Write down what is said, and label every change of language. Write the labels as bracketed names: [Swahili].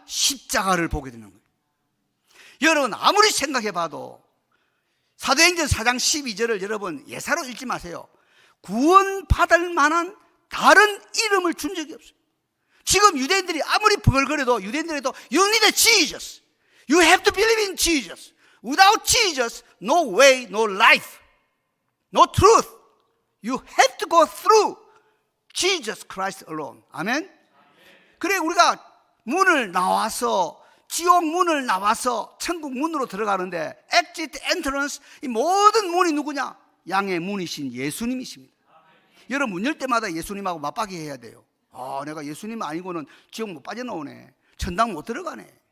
[Korean] 십자가를 보게 되는 거예요. 여러분 아무리 생각해 봐도 사도행전 4장 12절을 여러분 예사로 읽지 마세요. 구원받을 만한 다른 이름을 준 적이 없어요. 지금 유대인들이 아무리 부글거려도 유대인들에도 [English] You need Jesus. You have to believe in Jesus. Without Jesus, no way, no life, no truth. You have to go through Jesus Christ alone. [Korean] 아멘. 그래 우리가 문을 나와서 지옥 문을 나와서 천국 문으로 들어가는데 exit, entrance, 이 모든 문이 누구냐? 양의 문이신 예수님이십니다. 여러분 문 열 때마다 예수님하고 맞박이 해야 돼요. 내가 예수님 아니고는 지옥 못 빠져나오네, 천당 못 들어가네.